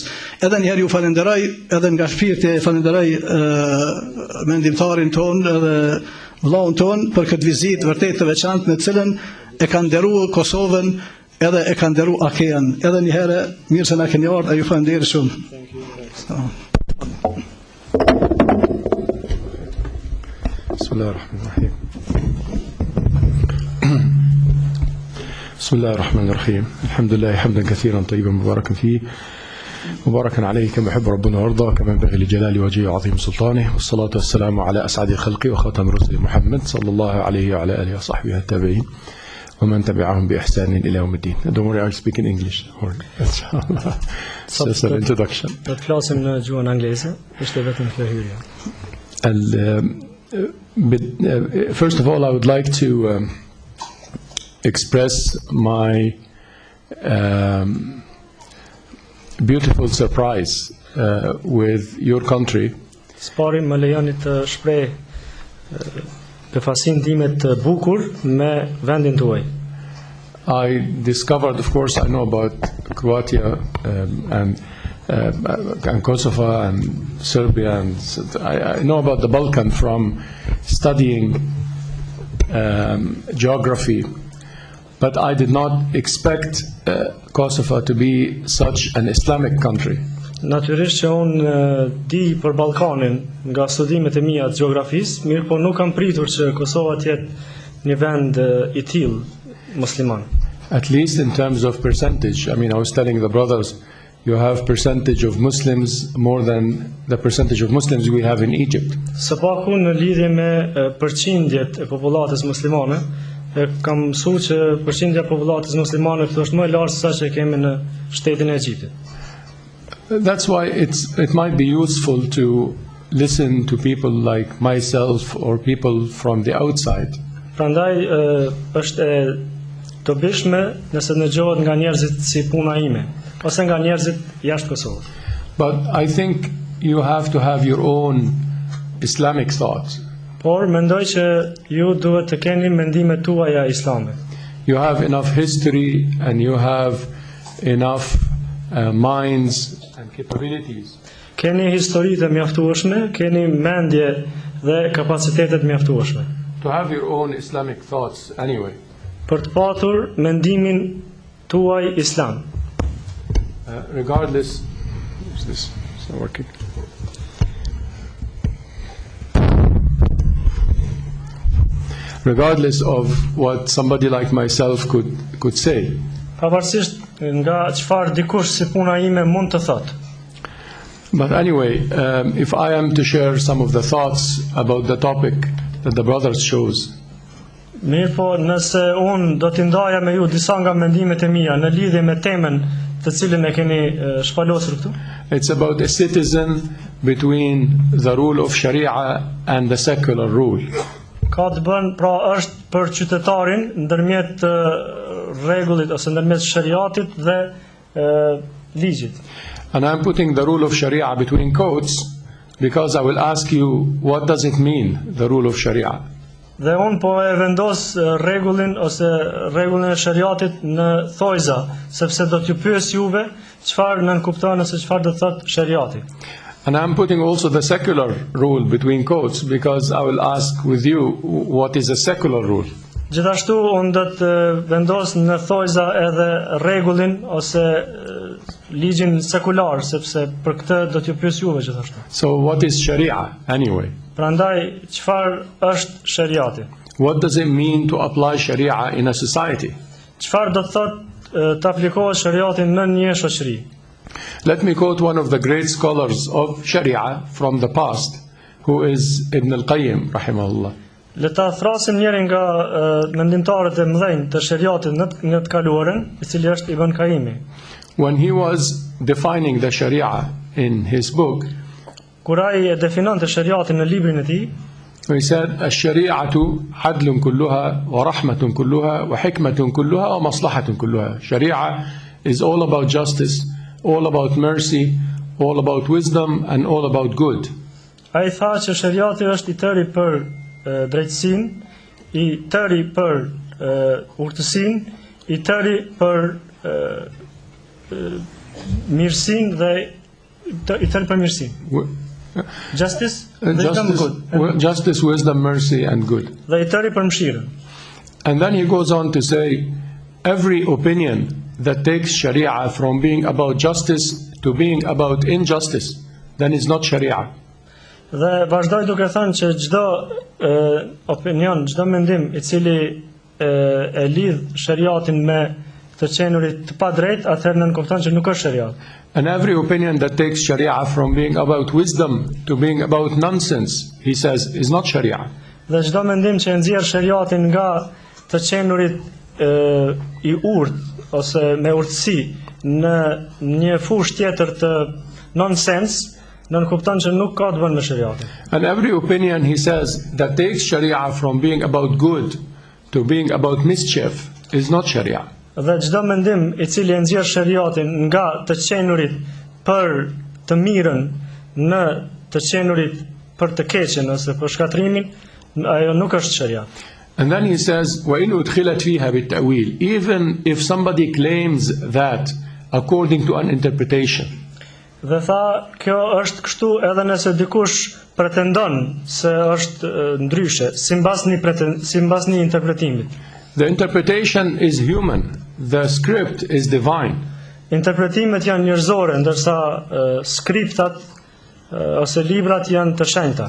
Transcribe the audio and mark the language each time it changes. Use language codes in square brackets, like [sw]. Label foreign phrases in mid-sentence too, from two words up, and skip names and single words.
[sq] Edhe njëherë ju falenderoj, edhe nga shpirti falenderoj mendimtarin ton edhe vllaun ton për këtë vizitë vërtet të veçantë në cilën e kanë nderuar Kosovën edhe e ka nderu Akean, edhe një herë mirë se na keni ardhur, ju falenderoj shumë. [ar] Bismillahirrahmanirrahim. بسم الله الرحمن الرحيم الحمد لله حمدا كثيرا طيبا مباركا فيه مباركا عليه كما يحب ربنا ويرضى كما ينبغي لجلال وجهه وعظيم سلطانه والصلاة والسلام على أسعد الخلق وخاتم رسل محمد صلى الله عليه وعلى آله وصحبه التابعين ومن تبعهم بإحسان إلى يوم الدين. [en] Don't worry, I'll speak in English. It's just an introduction. [sq] Flasim në gjuhën angleze, është vetëm kjo hyrje. [en] First of all, I would like to express my beautiful surprise with your country. [sq] Spari më lejoni të shpreh befasin time të bukur me vendin tuaj. [en] I discovered, of course, I know about Croatia and Kosovo and Serbia, and I know about the Balkan from studying geography. But I did not expect Kosovo to be such an Islamic country. [sq] Natyrisht që unë di për Ballkanin nga studimet e mia të gjeografisë, mirë po nuk kam pritur që Kosova të jetë një vend I tillë musliman. [en] At least in terms of percentage. I mean, I was telling the brothers, you have percentage of Muslims more than the percentage of Muslims we have in Egypt. [sq] Së paku në lidhje me përqindjet e popullatës muslimane, kam mësuar që përqindja e popullatës muslimane këtu është më e lartë se sa që kemi në shtetin e Egjiptit. [en] That's why it might be useful to listen to people like myself or people from the outside. [sq] Prandaj është e dobishme nëse dëgjohet nga njerëzit si puna ime ose nga njerëzit jashtë Kosovës. [en] But I think you have to have your own Islamic thoughts. [sq] Por mendoj që ju duhet të keni mendimet tuaja islame. [en] You have enough history and you have enough minds and capabilities. [sq] Keni histori të mjaftueshme, keni mendje dhe kapacitetet mjaftueshme. [en] To have your own Islamic thoughts anyway. [sq] Për të patur mendimin tuaj islam. [en] Regardless, what's this? It's not working. Regardless of what somebody like myself could say. [sq] Pavarësisht nga çfarë dikush si puna ime mund të thotë. [en] But anyway, if I am to share some of the thoughts about the topic that the brothers chose. [sq] Mirë po, nëse unë do t'i ndaja me ju disa nga mendimet e mia në lidhje me temën të cilën e keni shpalosur këtu. [en] It's about a citizen between the rule of Sharia and the secular rule. [sq] Ka të bën, pra është për qytetarin ndërmjet rregullit ose ndërmjet shariatit dhe ligjit. [en] And I'm putting the rule of Sharia between quotes because I will ask you, what does it mean, the rule of Sharia? [sq] Dhe unë po e vendos rregullin ose rregullin e shariatit në thojza, sepse do t'ju pyes juve çfarë nënkupton ose çfarë do të thotë shariati. [en] And I'm putting also the secular rule between quotes because I will ask with you, what is a secular rule? [sq] Gjithashtu unë do të vendos në thojza edhe rregullin ose ligjin sekular, sepse për këtë do t'ju pyes juve gjithashtu. [en] So what is Sharia anyway? [sq] Prandaj çfarë është shariati? [en] What does it mean to apply Sharia in a society? [sq] Çfarë do të thotë të aplikohet shariati në një shoqëri? [en] Let me quote one of the great scholars of Sharia from the past, who is Ibn al-Qayyim, rahimahullah. [sq] Le ta thrasim njërin nga mendimtarët e mëdhenj të shariatit në të kaluarën, I cili është Ibn Qayyimi. [en] When he was defining the Sharia in his book, [sq] kur ai e definonte shariatin në librin e tij, [en] he said, [ar] "الشريعة عدل كلها ورحمة كلها وحكمة كلها ومصلحة كلها." [en] Sharia is all about justice, all about mercy, all about wisdom, and all about good. [sq] Ai tha që shariati është I tëri për drejtësinë, I tëri për urtësinë, I tëri për mirësinë dhe I tëri për mirësinë. [en] Justice, justice, wisdom, mercy, and good. [sq] Dhe I tëri për mëshirën. [en] And then he goes on to say, every opinion that takes Sharia from being about justice to being about injustice, then it's not Sharia. [sq] Dhe vazhdoj duke thënë që çdo opinion, çdo mendim I cili e lidh shariatin me të qenurit të padrejt, atëherë nën kupton që nuk është shariat. [en] And every opinion that takes Sharia from being about wisdom to being about nonsense, he says, is not Sharia. [sq] Dhe çdo mendim që e nxjerr shariatin nga të qenurit I urtë ose me urtësi në një fushë tjetër të nonsens, nën kupton që nuk ka të bënë me shariatin. [en] And every opinion, he says, that takes Sharia from being about good to being about mischief is not Sharia. [sq] Dhe çdo mendim I cili e nxjerr shariatin nga të qenurit për të mirën në të qenurit për të keqen ose për shkatrimin, ajo nuk është sharia. [en] And then he says, [ar] وَإِنْ أُدْخِلَتْ فِيهَا بِالتَّأْوِيلِ, [en] even if somebody claims that according to an interpretation. [sq] Dhe tha, kjo është kështu edhe nëse dikush pretendon se është ndryshe, simbas një interpretimit. [en] The interpretation is human, the script is divine. [sq] Interpretimet janë njerëzore, ndërsa skriptat ose librat janë të shenjta.